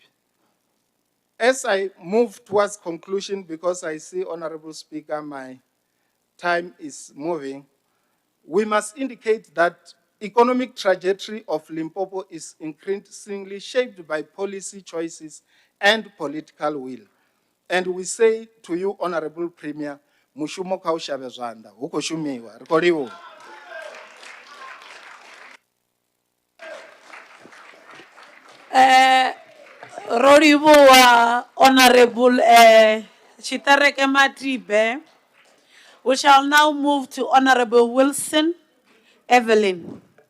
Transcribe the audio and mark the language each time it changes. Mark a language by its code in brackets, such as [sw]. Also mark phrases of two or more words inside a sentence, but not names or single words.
[en] As I move towards conclusion, because I see, Honorable Speaker, my time is moving, we must indicate that economic trajectory of Limpopo is increasingly shaped by policy choices and political will. And we say to you, Honorable Premier, [ve] mushumo ka o shabe zwanḓa, hu khou shumiwa, ri khou livhuwa. Rolibuwa, [en] Honorable Chitareke Matibe. We shall now move to Honorable Wilson Evelyn.